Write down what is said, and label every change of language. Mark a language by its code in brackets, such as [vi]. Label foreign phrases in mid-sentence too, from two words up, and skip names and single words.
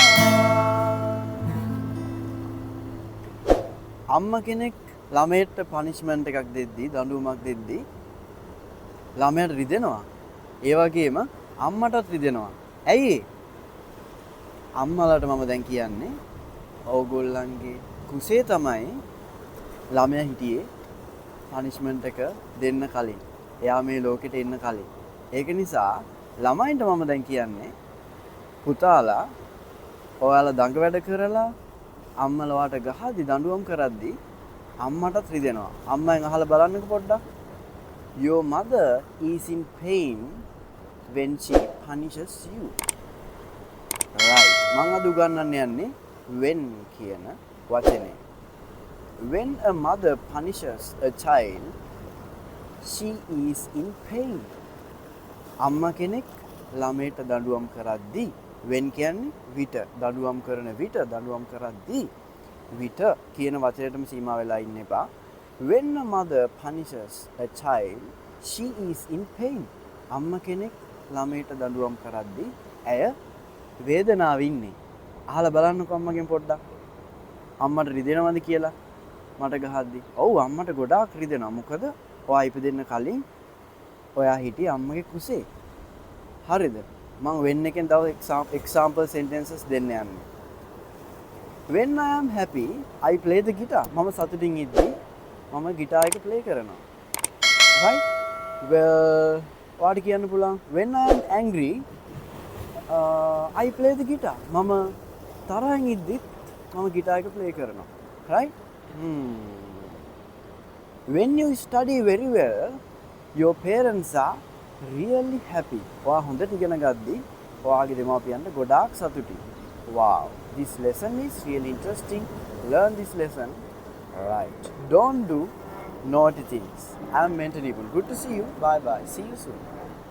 [si] අම්මා කෙනෙක් ළමයට පනිෂ්මන්ට් එකක් දෙද්දී දඬුවමක් දෙද්දී ළමයාට රිදෙනවා ඒ වගේම අම්මටත් රිදෙනවා ඇයි අම්මලාට මම දැන් කියන්නේ ඕගොල්ලන්ගේ කුසේ තමයි ළමයා හිටියේ පනිෂ්මන්ට් එක දෙන්න කලින් එයා මේ ලෝකෙට එන්න කලින් ඒක නිසා ළමයින්ට මම දැන් කියන්නේ පුතාලා ඔයාලා දඟ වැඩ කරලා අම්මලා වාට ගහද්දි දඬුවම් කරද්දි අම්මටත් රිදෙනවා අම්මෙන් අහලා බලන්නකෝ පොඩ්ඩක් [en] your mother is in pain when she punishes you right [si] මම අද උගන්වන්න යන්නේ when කියන වචනේ [en] when a mother punishes a child she is in pain [si] අම්මා කෙනෙක් ළමයට දඬුවම් කරද්දී when කියන්නේ විට දඬුවම් කරන විට දඬුවම් කරද්දී විට කියන වචනයටම සීමා වෙලා ඉන්න එපා [en] when a mother punishes a child she is in pain [si] අම්මා කෙනෙක් ළමයට දඬුවම් කරද්දී ඇය වේදනාවේ ඉන්නේ අහලා බලන්නකෝ අම්මගෙන් පොඩ්ඩක් අම්මට රිදෙනවද කියලා මට ගහද්දි ඔව් අම්මට ගොඩාක් රිදෙනවා මොකද ඔයා ඉපදෙන්න කලින් ඔයා හිටියේ අම්මගේ කුසේ හරිද මම when එකෙන් තව [en] example sentences [si] දෙන්න යන්නේ [en] when I am happy I play the guitar [si] මම සතුටින් ඉද්දී මම ගිටාර් එක ප්ලේ කරනවා [en] right well [si] ඔයාට කියන්න පුළුවන් [en] when I am angry I play the guitar [si] මම තරහින් ඉද්දිත් මම ගිටාර් එක ප්ලේ කරනවා [en] right when you study very well your parents are really happy [si] ඔයා හොඳට ඉගෙන ගද්දී ඔයාගේ දෙමාපියන්ට ගොඩාක් සතුටුයි [en] wow this lesson is really interesting learn this lesson right don't do naughty things I am Mentor Nipun good to see you bye bye see you soon